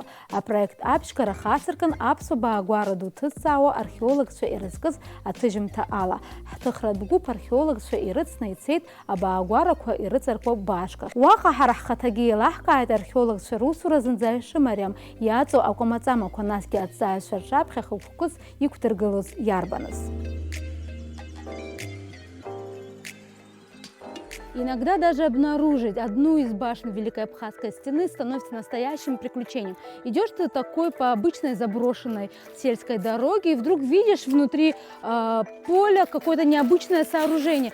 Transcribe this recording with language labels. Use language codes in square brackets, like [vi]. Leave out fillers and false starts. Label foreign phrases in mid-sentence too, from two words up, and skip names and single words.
[ab] Апроект аԥшькара хацыркын аԥсуа баагәара ду ҭызҵаауа археологцәа ирызкыз аҭыжьымҭа ала. Ҳҭыхратә гәыԥ археологцәа ирыцны ицеит абаагәарақәа ирыҵаркуа башка. Уаҟа ҳара ҳхаҭагьы еилаҳкааит археологцәа русура зынӡа ишымариам, иаҵоу акәамаҵамақәа, насгьы аҭҵааҩцәа рҿаԥхьа хықәкыс иқәдыргылоз иарбаныз. [ru] Иногда даже обнаружить одну из башен Великой Абхазской стены становится настоящим приключением. Идешь ты такой по обычной заброшенной сельской дороге, и вдруг видишь внутри поля какое-то необычное сооружение.